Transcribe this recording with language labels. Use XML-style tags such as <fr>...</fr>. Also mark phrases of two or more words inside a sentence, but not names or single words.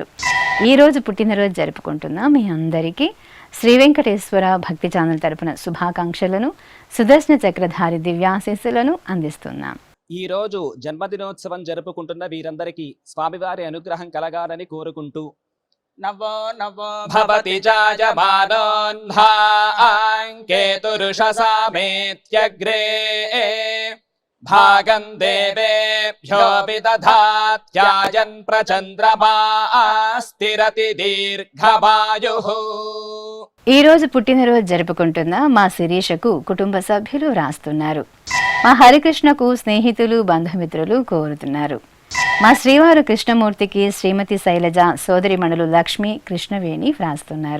<te>ఈరోజు పుట్టినరోజు జరుపుకుంటున్న మీ అందరికీ శ్రీ వెంకటేశ్వర భక్తి ఛానల్ తరపున శుభాకాంక్షలను సుదర్శన చక్రధారి దివ్యాశీస్సులను అందిస్తున్నాం. ఈ రోజు జన్మదినోత్సవం జరుపుకుంటున్న వీరందరికీ స్వామివారి అనుగ్రహం కలగాలని కోరుకుంటూ</te> <sa>नवो नवो भवति चायमानोऽह्नाङ्केतुरुषसामेत्यग्रे भागं देवेभ्यो विदधात्यायन् प्रचन्द्रमा स्थिरति दीर्घमायुः।</sa> <te>ఈ రోజు పుట్టినరోజు జరుపుకుంటున్న మా శిరీషకు కుటుంబ సభ్యులు వ్రాస్తున్నారు. మా హరికృష్ణకు స్నేహితులు బంధుమిత్రులు కోరుతున్నారు. మా శ్రీవారు కృష్ణమూర్తికి శ్రీమతి శైలజ సోదరిమణులు లక్ష్మి కృష్ణవేణి వ్రాస్తున్నారు.</te>